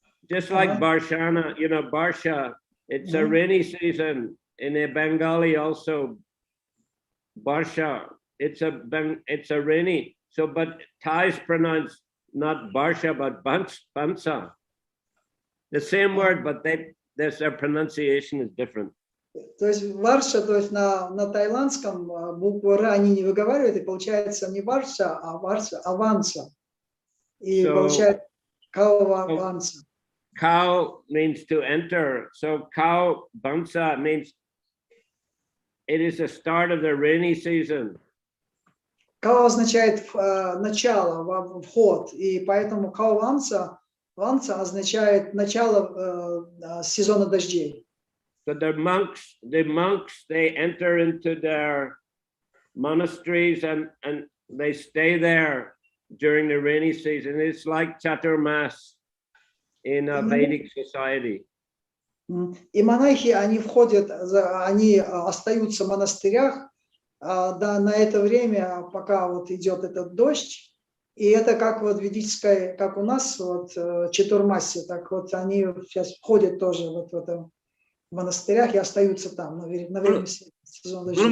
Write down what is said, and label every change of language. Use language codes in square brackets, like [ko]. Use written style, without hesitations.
[en] Just like Barshana, Barsha. It's a rainy season. In a Bengali also, Barsha. It's a rainy. So, but Thais pronounce not Barsha, but Bansa. The same word, but their pronunciation is different. [ru] То есть Варша, то есть на тайландском букву Р они не выговаривают, и получается не Варша, а Варша, а Ванса. И получается Ванса. [en] Cow means to enter. So cow Bansa means it is the start of the rainy season. [ru] Кал означает начало, вход, и поэтому кал-ванса означает начало сезона дождей. [en] So the monks, they enter into their monasteries and they stay there during the rainy season. It's like Chaturmas in a Vedic society. [ru] И монахи, они остаются в монастырях на это время, пока вот идет этот дождь. И это как вот ведическое, как у нас вот Чатурмаси, так вот они сейчас входят тоже вот в этом монастырях и остаются там на время сезона дождей.